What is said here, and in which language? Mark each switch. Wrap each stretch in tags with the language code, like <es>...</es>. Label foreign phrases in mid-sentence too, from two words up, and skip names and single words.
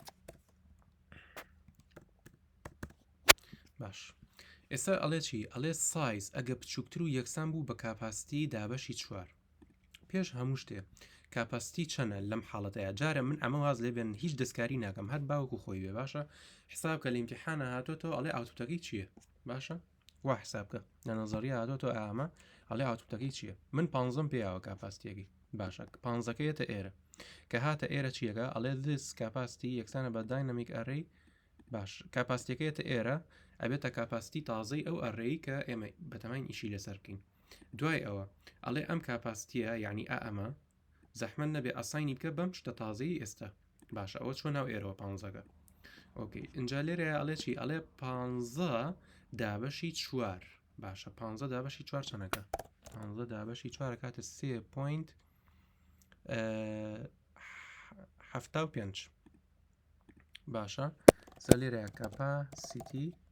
<ckb>باش ئێستا ئەڵێ چی ئەڵێ سایز ئەگە بچووکتر و یەکسان بوو بە کاپاسیتی دابەشی 4 پێش هەموو شتێ کاپاسیتی چەنە لەم حاڵەتەیە جارە من ئەمە واز لێبێن هیچ دەستکاری ناکەم هەر باوکو خۆی بێ باشە حساب کە لە ئیمتیحانە هاتۆتەوە ئەڵێ ئاوتپوتەکەی چییە باشە وا حساب کە لە نەزەریە هاتۆتەوە ئامە ئەڵێ ئاوتپوتەکەی چییە من 15 پێیاوە کاپاسیتیەکەی باشە 15کەیەتە ئێرە کە هاتە ئێرە چیەکە ئەڵێ</ckb> <en>this capacity</en> <ckb>یەکسانە بە</ckb> <en>dynamic array</en> <ckb>باش کاپاسیتیەکەیەتە ئێرە ئەبێتە کاپاسیتی تازەی ئەو ئەڕێی کە ئێمە بەتەماین ئیشی لەسەر بکەین دوای ئەوە ئەڵێ ئەم کاپاسیتیە یعنی ئەمە زەحمەت نەبێ ئەساینی بکە بەم شتە تازەی ئێستا باشە ئەوە چۆن ناو ئێرەوە 15 ئۆکەی اینجا لێرە ئەڵێ چی ئەڵێ 15 دابەشی 4 باشە 15 دابەشی 4 چەنەکە 15 دابەشی 4 کاتە 3.7 75 باشە سەلێرەیە کەپاسیتی</ckb>